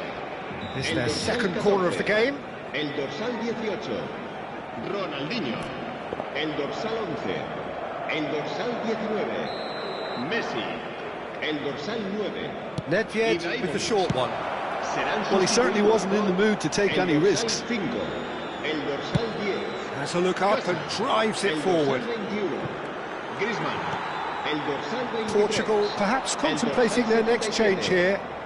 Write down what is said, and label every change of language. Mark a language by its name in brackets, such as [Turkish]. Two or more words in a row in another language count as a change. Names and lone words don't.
[English] This is their second corner of the game. [Spanish] El dorsal 18, Ronaldinho. El dorsal 11, el dorsal 19, Messi. El dorsal 9. [English] Nedved with the short one. Well, he certainly wasn't in the mood to take any risks. [Spanish] El dorsal 10. [English] Has a look up and drives it forward. Griezmann. Portugal perhaps contemplating their next change here.